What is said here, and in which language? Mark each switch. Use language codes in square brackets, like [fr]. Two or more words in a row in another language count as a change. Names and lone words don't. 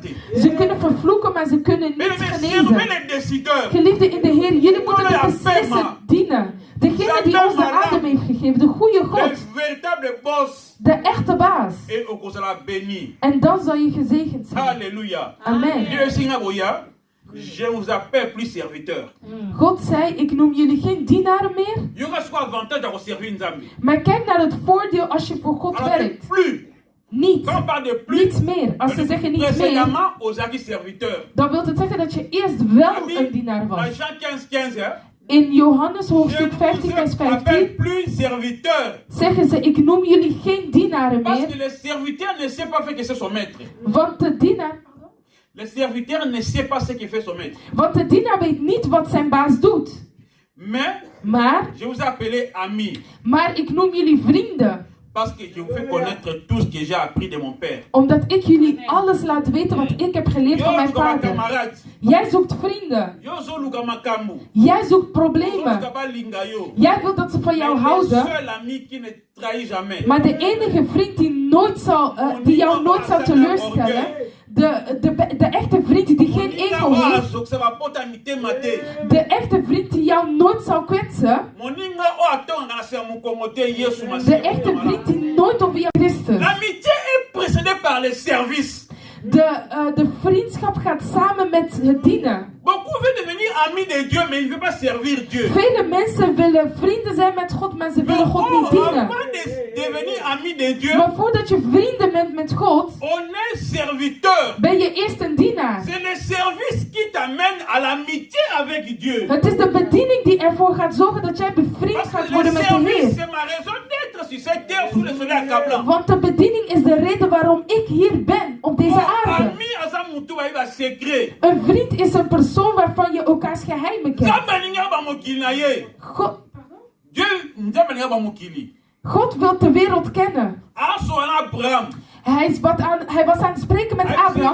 [nl] Ze kunnen vervloeken, maar ze kunnen niet genezen. Geliefde in de Heer, jullie moeten de beslisser dienen. Degene die ons de adem heeft gegeven, de goede God. De echte baas. En dan zal je gezegend zijn. Halleluja. Amen. [fr] Je vous appelle plus serviteur. [nl] God zei, ik noem jullie geen dienaren meer. Maar kijk naar het voordeel als je voor God werkt. Niet meer. Als ze zeggen niet meer, dan wil het zeggen dat je eerst wel een dienaar was. In Johannes hoofdstuk 15 vers 15 zeggen ze, ik noem jullie geen dienaren meer. Want de dienaar... [fr] Le serviteur ne sait pas ce que fait son maître. [nl] Want de dienaar weet niet wat zijn baas doet. Maar [fr] je vous appelle ami. [nl] Maar ik noem jullie vrienden. [fr] Parce que je vous fais connaître tout ce que j'ai appris de mon père. [nl] Omdat ik jullie alles laat weten wat ik heb geleerd van mijn vader. Jij zoekt vrienden. Jij zoekt problemen. Jij wilt dat ze van jou houden. Maar de enige vriend die jou nooit zal teleurstellen. De echte vriend die geen ego heeft. De echte vriend die jou nooit zal kwetsen. De echte vriend die nooit over jou Christus. [fr] L'amitié est précédée par le service. [nl] De vriendschap gaat samen met het dienen. [fr] Beaucoup veulent devenir amis de Dieu, mais ils ne veulent pas servir Dieu. [nl] Vele mensen willen vrienden zijn met God, maar ze willen God niet dienen. [fr] Avant de devenir ami de Dieu, [nl] maar voordat je vrienden bent met God, [fr] on est serviteur. [nl] Ben je eerst een dienaar. [fr] C'est le service qui t'amène à l'amitié avec Dieu. [nl] Het is de bediening die ervoor gaat zorgen dat jij bevriend gaat worden met de Heer. [fr] C'est ma raison d'être sur cette terre sous le soleil accablant. [nl] Want de bediening is de reden waarom ik hier ben op deze aarde. Een vriend is een persoon waarvan je elkaars geheimen kent. God wil de wereld kennen. Hij was aan het spreken met Abraham.